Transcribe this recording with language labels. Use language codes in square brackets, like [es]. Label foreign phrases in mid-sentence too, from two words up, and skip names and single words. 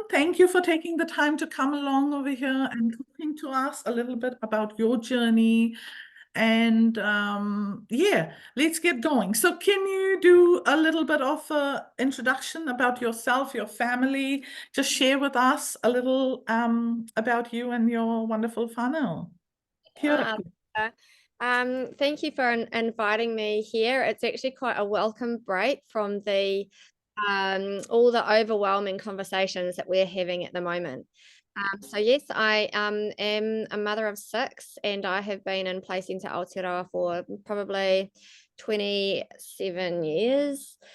[en] Thank you for taking the time to come along over here and talking to us a little bit about your journey. And yeah, let's get going. So can you do a little bit of an introduction about yourself, your family? Just share with us a little about you and your wonderful whānau. [mi] Kia ora. [en] Thank you for inviting me here. It's actually quite a welcome break from the all the overwhelming conversations that we're having at the moment. So yes, I am a mother of 6, and I have been in playcentre Aotearoa for probably 27 years.